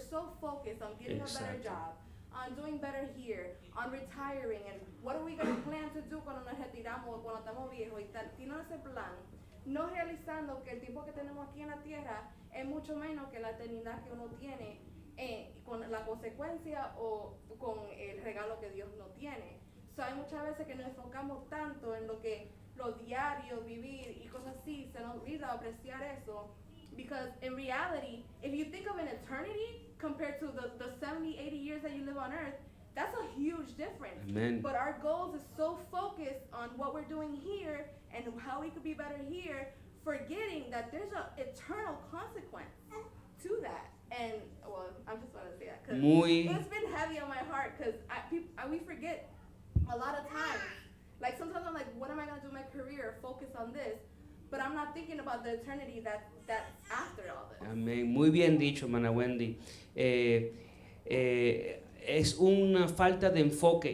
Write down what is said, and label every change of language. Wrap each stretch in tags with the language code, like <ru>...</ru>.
<en>We're so focused on getting a better job, on doing better here, on retiring, and what are we going to plan to do</en> <es>cuando nos retiramos, cuando estamos viejos, y tiene ese plan, no realizando que el tiempo que tenemos aquí en la tierra es mucho menos que la eternidad que uno tiene con la consecuencia o con el regalo que Dios nos tiene. So, hay muchas veces que nos enfocamos tanto en lo diario, vivir y cosas así, se nos olvida apreciar eso.</es> <en>Because in reality, if you think of an eternity compared to the 70, 80 years that you live on earth, that's a huge difference. Amen. But our goals is so focused on what we're doing here and how we could be better here, forgetting that there's an eternal consequence to that. And, well, I'm just going to say that because it's been heavy on my heart, because we forget a lot of times. Like, sometimes I'm like, what am I going to do in my career? Focus on this. But I'm not thinking about the eternity that's after all this.</en> <es>Amén. Muy bien dicho, hermana Wendy. Es una falta de enfoque.</es>